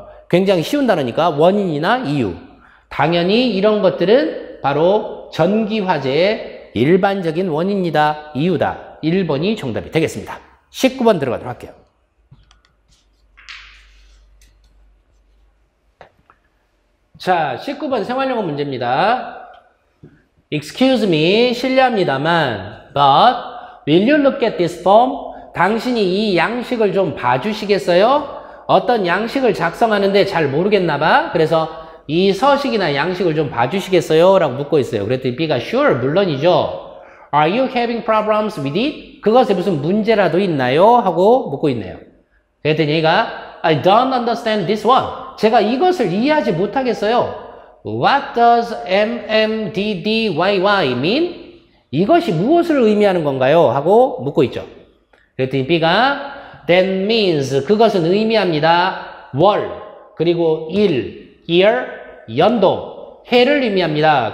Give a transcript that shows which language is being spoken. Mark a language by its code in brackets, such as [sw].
[ko] 굉장히 쉬운 단어니까 원인이나 이유. 당연히 이런 것들은 바로 전기 화재의 일반적인 원인이다, 이유다. 1번이 정답이 되겠습니다. 19번 들어가도록 할게요. 자, 19번 생활영어 문제입니다. [en] Excuse me, [ko] 실례합니다만, [en] but will you look at this form? [ko] 당신이 이 양식을 좀 봐주시겠어요? 어떤 양식을 작성하는데 잘 모르겠나 봐. 그래서 이 서식이나 양식을 좀 봐주시겠어요? 라고 묻고 있어요. 그랬더니 B가 [en] sure, [ko] 물론이죠. [en] Are you having problems with it? [ko] 그것에 무슨 문제라도 있나요? 하고 묻고 있네요. 그랬더니 얘가 [en] I don't understand this one. [ko] 제가 이것을 이해하지 못하겠어요. [en] What does MMDDYY mean? [ko] 이것이 무엇을 의미하는 건가요? 하고 묻고 있죠. 그랬더니 B가 [en] That means [ko] 그것은 의미합니다. 월, 그리고 일, year, 연도, 해를 의미합니다.